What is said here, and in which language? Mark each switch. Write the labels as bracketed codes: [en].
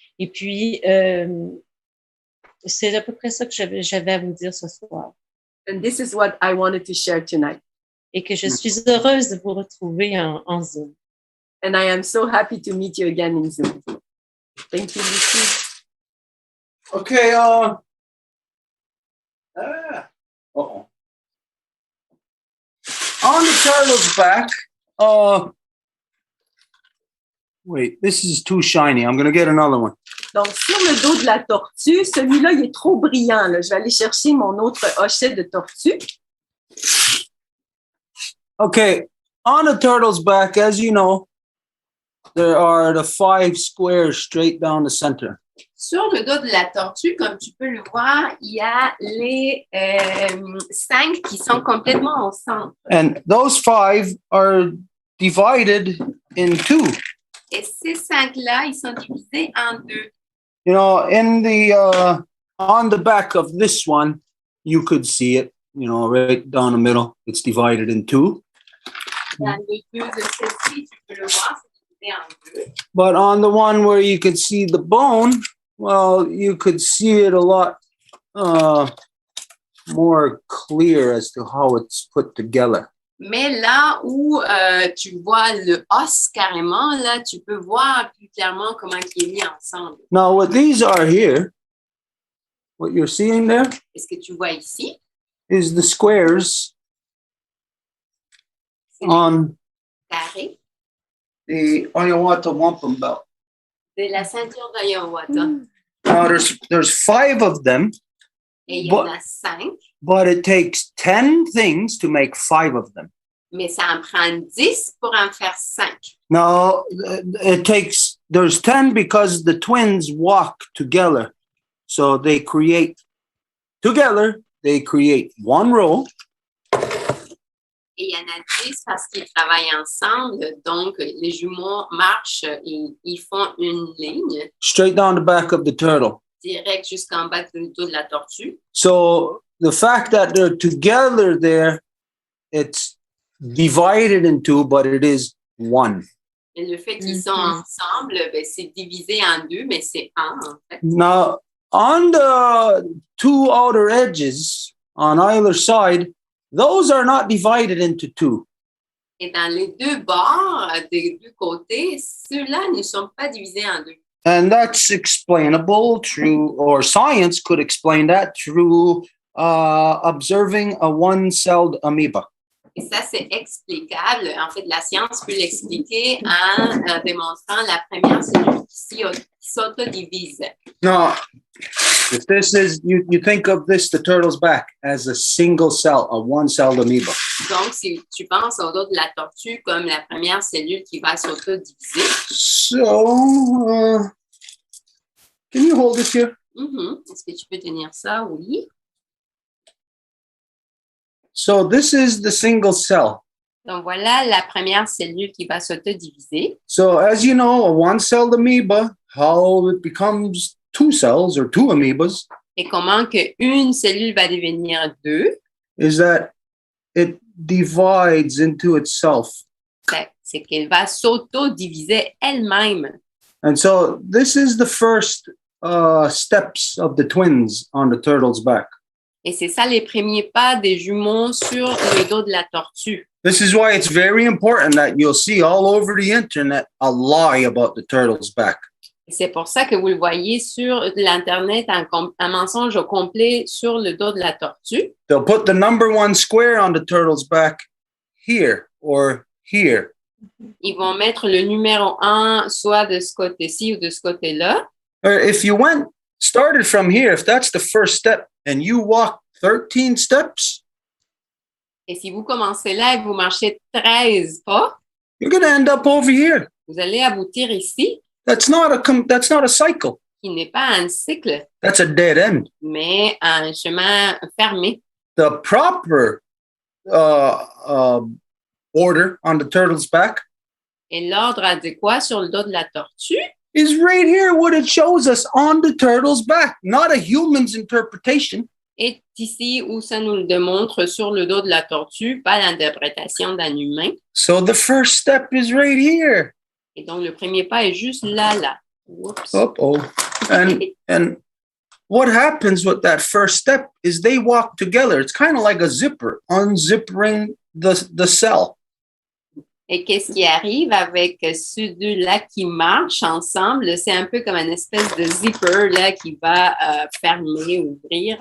[fr] Et puis, c'est à peu près ça que j'avais à vous dire ce soir. [en] And this is what I wanted to share tonight. [fr] Et que je suis heureuse de vous retrouver en Zoom. [en] And I am so happy to meet you again in Zoom. Thank you, Lucy. Okay, uh-oh. On the turtle's back, wait, this is too shiny. I'm going to get another one. [fr] Donc, sur le dos de la tortue, celui-là, il est trop brillant, là. Je vais aller chercher mon autre hochet de tortue. [en] Okay, on the turtle's back, as you know, there are the 5 squares straight down the center. [fr] Sur le dos de la tortue, comme tu peux le voir, il y a les 5 qui sont complètement au centre. [en] And those 5 are divided in 2. [fr] Et ces 5-là, ils sont divisés en 2. [en] You know, in the on the back of this one, you could see it, you know, right down the middle. It's divided in 2. [fr] Dans les 2 de ceux-ci, tu peux le voir, c'est divisé en 2. [en] But on the one where you could see the bone, well, you could see it a lot more clear as to how it's put together. [fr] Mais là où tu vois le os carrément, là, tu peux voir plus clairement comment il est mis ensemble. [en] Now, what these are here, what you're seeing there, [fr] Est-ce que tu vois ici? [en] is the squares [fr] C'est [en] on [fr] carré [en] the Oyawata Wampum belt. [fr] de la ceinture d'Hiawatha. [en] Now, there's 5 of them, [fr] Et il y en a 5, [en] but it takes 10 things to make 5 of them. [fr] mais ça en prend 10 pour en faire 5. [en] Now, there's 10 because the twins walk together. So they create one row. [fr] Et il y en a 10 parce qu'ils travaillent ensemble. Donc, les jumeaux marchent et ils font une ligne [en] Straight down the back of the turtle. [fr] direct jusqu'en bas du dos de la tortue. [en] So the fact that they're together there, it's divided in 2, but it is 1. [fr] Et le fait qu'ils sont ensemble, ben, c'est divisé en 2, mais c'est 1 en fait. [en] Now, on the 2 outer edges on either side, those are not divided into 2. [fr] Et dans les 2 bords des 2 côtés, ceux-là ne sont pas divisés en 2. [en] And that's explainable through, or science could explain that through observing a one-celled amoeba. [fr] Et ça, c'est explicable. En fait, la science peut l'expliquer en démontrant la première cellule qui s'autodivise. [en] Now, If this is, you think of this, the turtle's back, as a single cell, a one-celled amoeba. [fr] Donc, si tu penses au dos de la tortue comme la première cellule qui va s'auto-diviser. [en] So, can you hold this here? [fr] Est-ce que tu peux tenir ça? Oui. [en] So this is the single cell. [fr] Donc, voilà la première cellule qui va s'auto-diviser. [en] So as you know, a one-celled amoeba, how it becomes two cells or two amoebas. [fr] Et comment qu'une cellule va devenir deux? [en] Is that it divides into itself. [fr] C'est qu'elle va s'auto-diviser elle-même. [en] And so this is the first steps of the twins on the turtle's back. [fr] Et c'est ça les premiers pas des jumeaux sur le dos de la tortue. [en] This is why it's very important that you'll see all over the internet a lie about the turtle's back. [fr] Et c'est pour ça que vous le voyez sur l'Internet, un mensonge au complet sur le dos de la tortue. [en] They'll put the number one square on the turtle's back here or here. [fr] Ils vont mettre le numéro 1 soit de ce côté-ci ou de ce côté-là. [en] Or if you started from here, if that's the first step and you walk 13 steps, [fr] et si vous commencez là et vous marchez 13 pas, [en] you're going to end up over here. [fr] Vous allez aboutir ici. [en] That's not a cycle. [fr] Qui n'est pas un cycle. [en] That's a dead end. [fr] Mais un chemin fermé. [en] The proper order on the turtle's back. [fr] Et l'ordre adéquat sur le dos de la tortue. [en] Is right here what it shows us on the turtle's back, not a human's interpretation. [fr] Est ici où ça nous le démontre sur le dos de la tortue, pas l'interprétation d'un humain. [en] So the first step is right here. [fr] Et donc le premier pas est juste là. [en] Whoops. Uh-oh. And what happens with that first step is they walk together. It's kind of like a zipper, unzipping the cell. [fr] Et qu'est-ce qui arrive avec ceux deux-là qui marchent ensemble? C'est un peu comme une espèce de zipper là, qui va fermer, ouvrir.